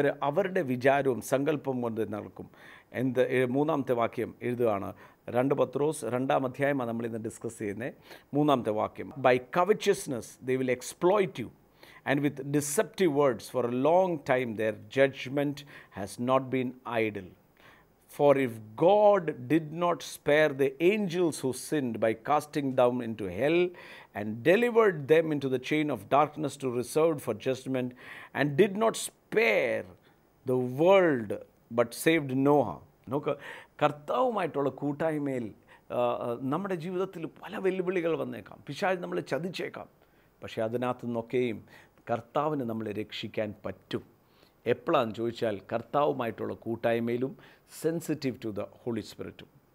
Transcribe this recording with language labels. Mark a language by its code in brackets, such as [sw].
[ml] അവരുടെ വിചാരവും സങ്കല്പം കൊണ്ട് നടക്കും. മൂന്നാമത്തെ വാക്യം എഴുതുകയാണ്, 2 പത്രോസ് 2-ാം അധ്യായമാണ് നമ്മളിന്ന് ഡിസ്കസ് ചെയ്യുന്നത്. 3-ാമത്തെ വാക്യം, [en] By covetousness they will exploit you and with deceptive words for a long time their judgment has not been idle. For if God did not spare the angels who sinned by casting down into hell and delivered them into the chain of darkness to reserved for judgment, and did not spare the world but saved Noah. [ml] നോക്ക്, കർത്താവുമായിട്ടുള്ള കൂട്ടായ്മയിൽ നമ്മുടെ ജീവിതത്തിൽ പല വെല്ലുവിളികൾ വന്നേക്കാം, പിശാച് നമ്മളെ ചതിച്ചേക്കാം. പക്ഷേ അതിനകത്തു നിന്നൊക്കെയും കർത്താവിന് നമ്മളെ രക്ഷിക്കാൻ പറ്റും. എപ്പോഴാണെന്ന് ചോദിച്ചാൽ കർത്താവുമായിട്ടുള്ള കൂട്ടായ്മയിലും [en] Sensitive to the Holy സ്പിരിറ്റും.